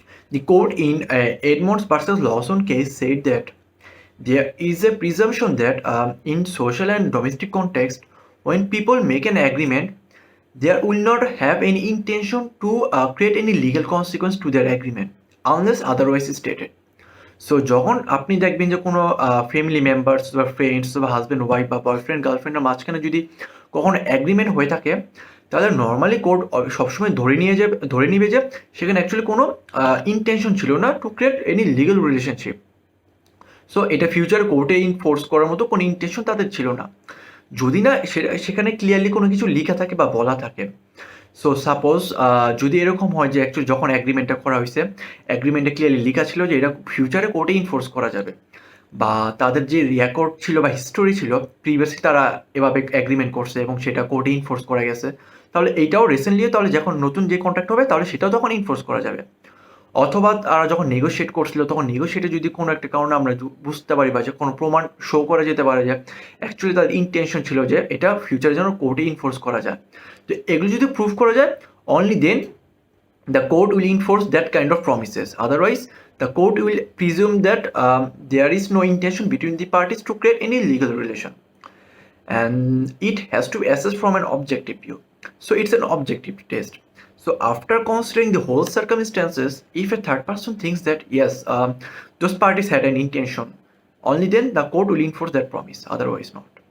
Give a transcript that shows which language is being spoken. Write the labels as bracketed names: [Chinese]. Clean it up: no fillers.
[English] The court in Edmonds versus Lawson case said that there is a presumption that in social and domestic context, when people make an agreement, they will not have any intention to create any legal consequence to their agreement unless otherwise stated. [Bangla] So যখন আপনি দেখবেন যে কোনো family members বা friends বা husband wife বা boyfriend গার্লফ্রেন্ডের মাঝখানে যদি কখনো অ্যাগ্রিমেন্ট হয়ে থাকে, তাহলে নর্মালি কোর্ট সবসময় ধরে নিবে যে সেখানে অ্যাকচুয়ালি কোনো ইন্টেনশন ছিল না to create any legal relationship. So এটা ফিউচার কোর্টে ইনফোর্স করার মতো কোনো ইন্টেনশন তাদের ছিল না, যদি না সেখানে ক্লিয়ারলি কোনো কিছু লেখা থাকে বা বলা থাকে। সো সাপোজ যদি এরকম হয় যে অ্যাকচুয়ালি যখন অ্যাগ্রিমেন্টটা করা হয়েছে, অ্যাগ্রিমেন্টে ক্লিয়ারলি লেখা ছিল যে এটা ফিউচারে কোর্টে ইনফোর্স করা যাবে, বা তাদের যে রেকর্ড ছিল বা হিস্টোরি ছিল প্রিভিয়াসলি তারা এভাবে অ্যাগ্রিমেন্ট করছে এবং সেটা কোর্টে ইনফোর্স করা গেছে, তাহলে এইটাও রিসেন্টলি তাহলে যখন নতুন যে কন্ট্রাক্ট হবে তাহলে সেটাও তখন ইনফোর্স করা যাবে। অথবা তারা যখন নেগোশিয়েট করছিল তখন নেগোশিয়েটে যদি কোনো একটা কারণে আমরা বুঝতে পারি বা যে কোনো প্রমাণ শো করা যেতে পারে যে অ্যাকচুয়ালি তাদের ইন্টেনশন ছিল যে এটা ফিউচারে যেন কোর্টে ইনফোর্স করা যায়, তো এগুলো যদি প্রুভ করা যায় only then [English] the court will enforce that kind of promises. Otherwise, the court will presume that there is no intention between the parties to create any legal relation. And it has to be assessed from an objective view. So it's an objective test. So after considering the whole circumstances, if a third person thinks that yes, those parties had an intention, only then the court will enforce that promise, otherwise not.